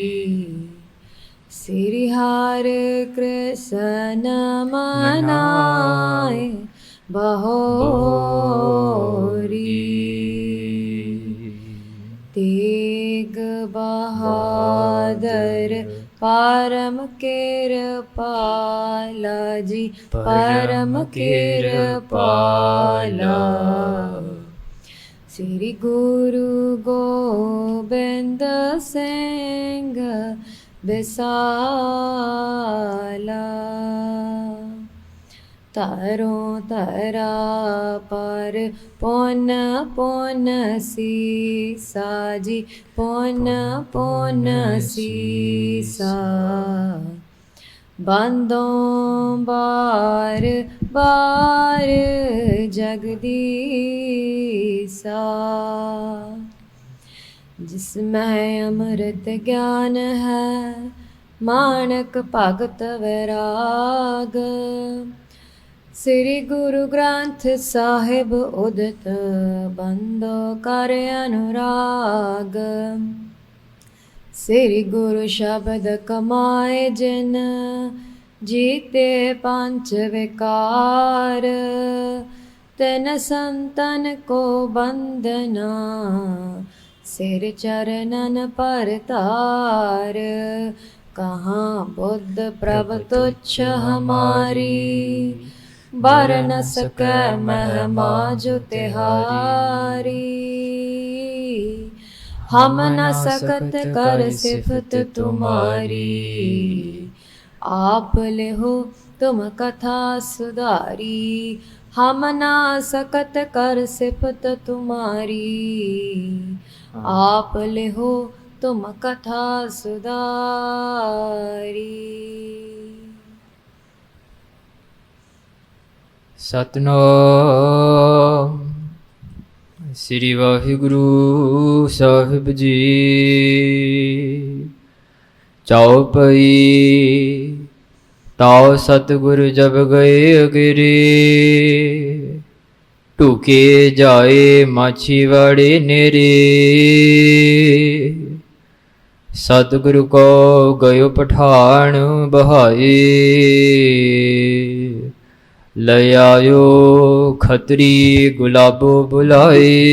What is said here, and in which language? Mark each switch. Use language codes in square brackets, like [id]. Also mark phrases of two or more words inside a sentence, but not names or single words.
[bra] श्री हरि कृष्ण मनाए बहोरी, तेग ਬਹਾਦਰ परम किरपाला जी, परम किरपाला, श्री गुरु गोबिंद सिंह बिसाला, तारों तरा पर पुन पुन सीसा जी, पुन पुन सीसा, बंदों बार बार जगदीसा, जिसमें अमृत ज्ञान है मानक भगत वैराग, श्री गुरु ग्रंथ साहिब उदित बंदो कर अनुराग, श्री गुरु शब्द कमाए जिन जीते पंच विकार, तिन संतन को बंदना सिर चरणन पर तार, कहाँ बुद्ध प्रभ तुच्छ हमारी, बर न सकै महिमा जो तिहारी, हम न सकत कर सिफत तुम्हारी, आप लिहो तुम कथा सुधारी, हम न सकत कर सिफत तुम्हारी, आप लिहो तुम कथा सुधारी। [pa] ਸਤਨਾਮ ਸ੍ਰੀ ਵਾਹਿਗੁਰੂ ਸਾਹਿਬ ਜੀ। [bra] चौपई ताउ सतिगुर जब गए अगरे, ढुके जाए माछीवाड़े नेरे, सतिगुरू को गइओ पठान बहाए, लै आइओ खतरी गुलाबो बुलाए।